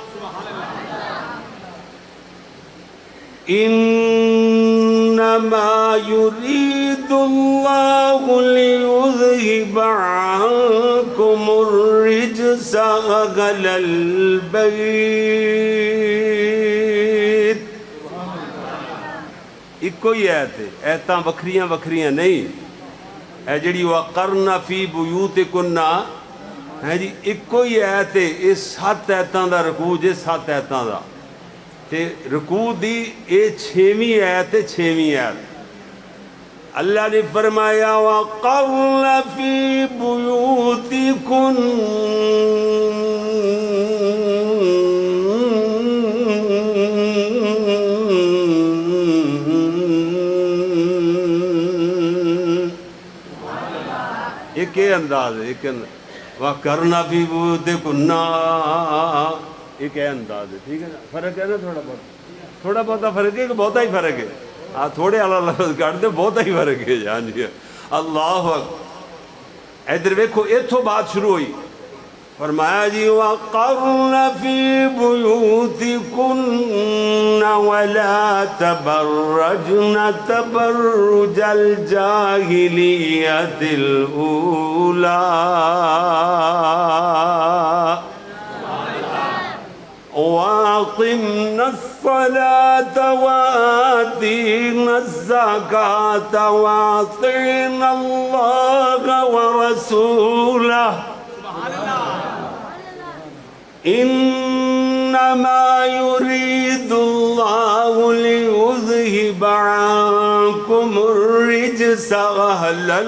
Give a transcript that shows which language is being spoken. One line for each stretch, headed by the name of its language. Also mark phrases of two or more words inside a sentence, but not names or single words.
Arabic: إنما يريد الله ليذهب عنكم الرجس أهل البيت۔
Urdu: ایک ہی آیت ہے،
Punjabi: ایتاں وکھریاں نہیں، اے جڑی
Arabic: وقرن فی بیوتکن
Punjabi: ہے جی،
Urdu: ایک ہی آیت ہے۔
Punjabi: یہ 7 آیتاں دا رکوع جے، 7 آیتاں دا تے رکوع دی یہ 6ویں آیت ہے، 6ویں آیت۔
Urdu: اللہ نے فرمایا
Arabic: وقرن فی بیوتکن،
Urdu: ایک انداز ہے، ایک
Arabic: وَقَرْنَ فِي بُيُوتِكُنَّ،
Urdu: ایک انداز ہے، ٹھیک ہے نا؟ فرق ہے نا تھوڑا بہت فرق ہے کہ بہت ہی فرق ہے؟
Punjabi: تھوڑے والا لفظ کٹ دے، بہت ہی فرق ہے جان جی۔ اللہ ادھر ویکھو، اتھوں بات شروع ہوئی، فرمایا جی
Arabic: وَقَرْنَ فِي بُيُوتِكُنَّ وَلَا تَبَرَّجْنَ تَبَرُّجَ الْجَاهِلِيَّةِ الْأُولَى، وَأَقِمْنَا الصَّلَاةَ وَآتِينَا الزَّكَاةَ وَأَطِعْنَا اللَّهَ وَرَسُولَهُ، إنما يريد الله ليذهب عنكم الرجس أهل